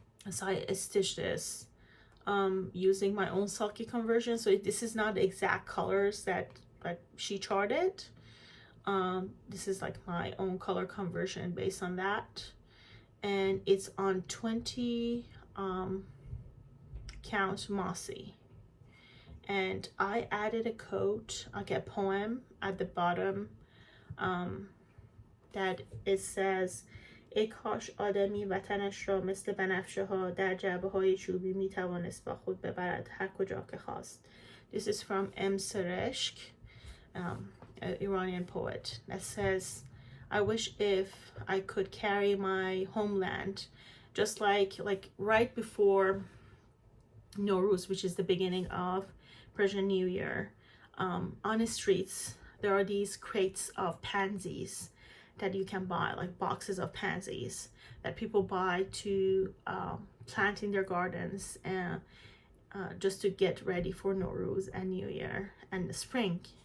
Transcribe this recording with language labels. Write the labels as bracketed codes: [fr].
[en] So I stitched this using my own sulky conversion. So this is not the exact colors that she charted. This is like my own color conversion based on that, and it's on 20 count mossy. And I added a quote, like a poem at the bottom, that it says, [fa] ای کاش آدمی وطنش را مثل بنفشه ها در جعبه های چوبی می توانست با خود ببرد هر کجا که خواست. [en] This is from M. Sareshk, an Iranian poet, that says, I wish if I could carry my homeland, just like right before Nowruz, which is the beginning of Persian New Year, on the streets there are these crates of pansies that you can buy, like boxes of pansies that people buy to plant in their gardens, and just to get ready for Nowruz and New Year and the spring.